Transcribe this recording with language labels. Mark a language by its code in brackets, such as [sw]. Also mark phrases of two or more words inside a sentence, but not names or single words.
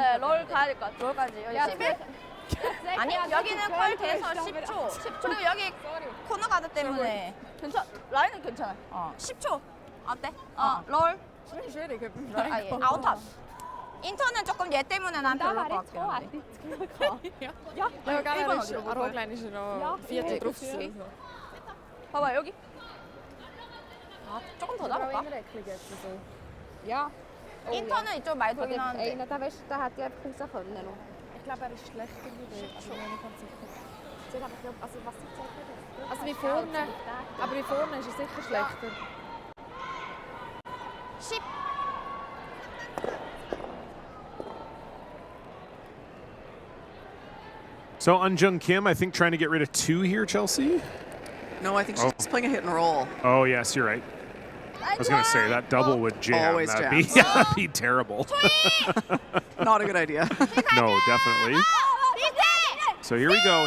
[ko] 네, 롤 가야 될 것 같아. 롤까지. 여기 11? 아니, 여기는 콜 돼서 10초. 10초. 그리고 여기 코너 가드 때문에 라인은 괜찮아. 10초. 어때? 롤. 아웃탑. 인턴은 조금 얘 때문에 난 별로일 것 같긴 한데. [de] Ja, Rockline ist noch 4 drauf. [ko] 봐봐, 여기. 조금 더 잡을까? [de] Ja. [ko] 인턴은 이쪽 많이 돌긴 하는데. [de] Da hat die einfach raus können noch. Ich glaube, er ist schlechter wie der. Ich bin mir nicht ganz sicher. Also, was sie gesagt hat. Also, wie vorne. Aber wie vorne ist er sicher schlechter. 10. [en] So Eunjung Kim, I think, trying to get rid of 2 here, Chelsea? No, I think she's playing a hit and roll. Oh, yes, you're right. I was going to say, that double would jam. Always That'd be terrible. Not a good idea. No, definitely. So here we go.